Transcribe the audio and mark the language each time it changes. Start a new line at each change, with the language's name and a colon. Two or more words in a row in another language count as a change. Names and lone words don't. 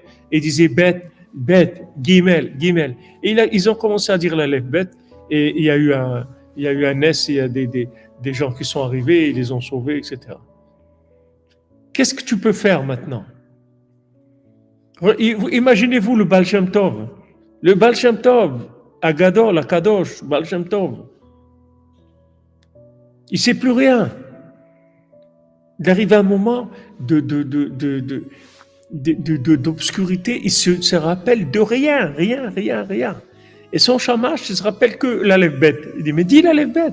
French: Et il disait
Hebrew: בית, בית, גימל, גימל.
French: Et ils ont commencé à dire l'
Hebrew: אלף בית.
French: Et il y a eu un ness, il y a des gens qui sont arrivés, ils les ont sauvés, etc. Qu'est-ce que tu peux faire maintenant? Imaginez-vous le Baal Shem Tov. Le Baal Shem Tov,
Hebrew: הגדול, הקדוש,
French: Baal Shem Tov. Il ne sait plus rien. Il arrive à un moment d'obscurité, il se rappelle de rien. Et son shamash, il se rappelle que l'
Hebrew: אלף בית.
French: Il dit, mais dis l'
Hebrew: אלף בית.